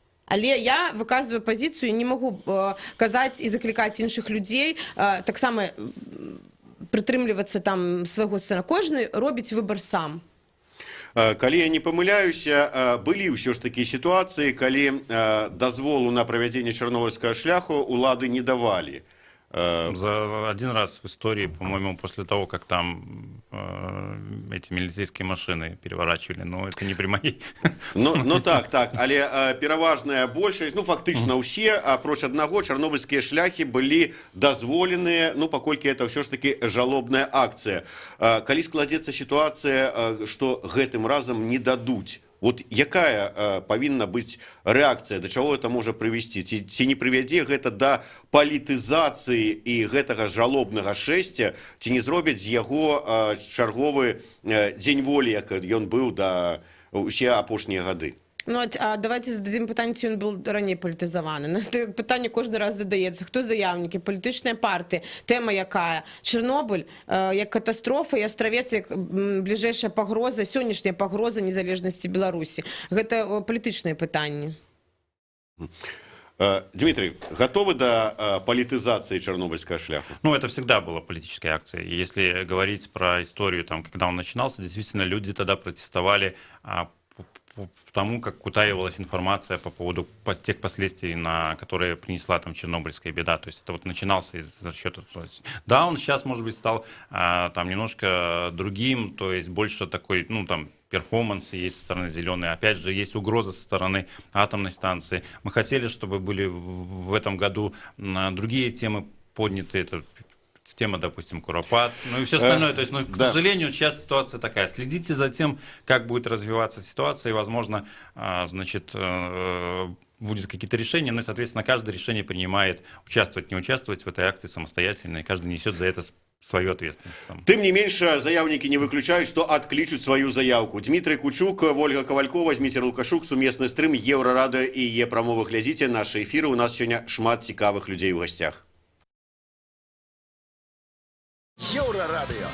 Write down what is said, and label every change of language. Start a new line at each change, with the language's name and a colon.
Belarusian: Але я выказваю пазіцыю, не магу казаць і заклікаць іншых людзей, таксама прытрымлівацца там свайго сцэна. Кожны робіць выбар сам. Калі я не памыляюся, былі ўсё ж такі сітуацыі, калі дазволу на правядзенне чарнобыльскага шляху улады не давалі.
Russian: За один раз в истории, по-моему, после того, как там эти милицейские машины переворачивали, но это не при моей.
Belarusian: Ну так, але пераважная большасць, ну фактычна ўсе, апроч аднаго, чарнобыльскія шляхі былі дазволеныя, ну паколькі это ўсё ж такі жалобная акцыя. Калі складзецца сітуацыя, што гэтым разам не дадуць, вот якая павінна быць рэакцыя, да чаго это можа прывесці? Ці не прывядзе гэта да палітызацыі і гэтага жалобнага шэсця, ці не зробяць з яго чарговы дзень волі, як ён быў да ўсе апошнія гады?
Russian: Ну, а давайте зададим
Belarusian: пытанне, ці ён быў раней палітызаваны. Пытанне кожны раз задаецца. Хто заяўнікі? Палітычныя партыі. Тэма якая? Чэрнобыль як катастрофа і астравец як бліжэйшая пагроза, сённяшняя пагроза незалежнасці Беларусі. Гэта палітычныя пытанні.
Russian: Дмитрий, готовы до политизации чернобыльского шляха? Ну, это всегда была политическая акция. И если говорить про историю, там, когда он начинался, действительно, люди тогда протестовали по тому, как утаивалась информация по поводу тех последствий, которые принесла там чернобыльская беда. То есть это вот начинался из-за счета. Да, он сейчас, может быть, стал там немножко другим, то есть больше такой, ну, там, перформанс есть со стороны «Зеленой». Опять же, есть угроза со стороны атомной станции. Мы хотели, чтобы были в этом году другие темы подняты. Это тема, допустим, Куропат, ну и все остальное. То есть, ну, к сожалению, сейчас ситуация такая. Следите за тем, как будет развиваться ситуация, и, возможно, значит, будут какие-то решения, ну и, соответственно, каждое решение принимает участвовать, не участвовать в этой акции самостоятельно, и каждый несет за это свою ответственность сам.
Belarusian: Тым не менш, заяўнікі не выключаюць, што адклічуць сваю заявку. Дмітрый Кучук, Вольга Кавалькова, Зміцер Лукашук, сумесны стрым Еўрарадыё і Е-прамовы. Глядзіце нашы эфіры, у нас сёння шмат цікавых людзей у гасцях. Еўрарадыё.